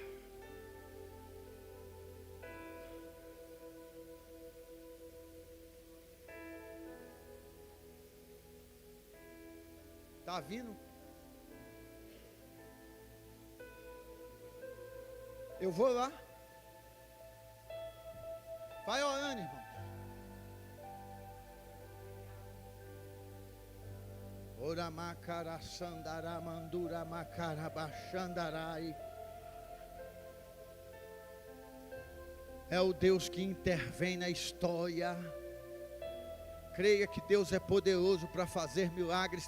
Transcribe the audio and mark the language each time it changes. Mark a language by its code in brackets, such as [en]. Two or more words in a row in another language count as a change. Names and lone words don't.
[pt] Está vindo? Eu vou lá. Vai orando, irmão. Ora macara sandara mandura macara baixandarai. É o Deus que intervém na história. Creia que Deus é poderoso para fazer milagres.